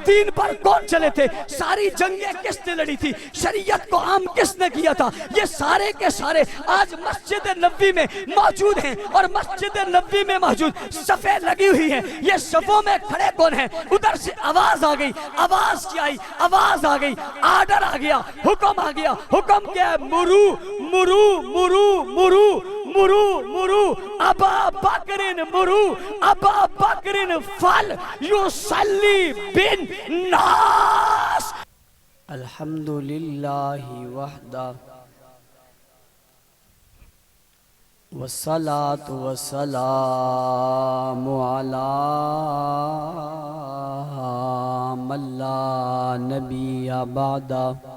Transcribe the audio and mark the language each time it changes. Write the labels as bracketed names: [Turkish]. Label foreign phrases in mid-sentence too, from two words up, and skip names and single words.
[Urdu] دین پر کون چلے تھے، ساری جنگیں کس نے لڑی تھی، شریعت کو عام کس نے کیا تھا، یہ سارے کے سارے آج مسجد نبوی میں موجود ہیں، اور مسجد نبوی میں موجود صفیں لگی ہوئی ہیں، یہ صفوں میں کھڑے کون ہیں؟ ادھر سے آواز آ گئی، آواز کیا آئی؟ آواز آ گئی، آرڈر آ گیا، حکم آ گیا، حکم کیا ہے؟ [Arabic] مرو مرو مرو مرو مرو مرو ابا بکرن، مرو ابا بکرن فل یصلی بن ناس۔ الحمدللہ وحدہ والصلاة والسلام علی من لا نبی بعدہ،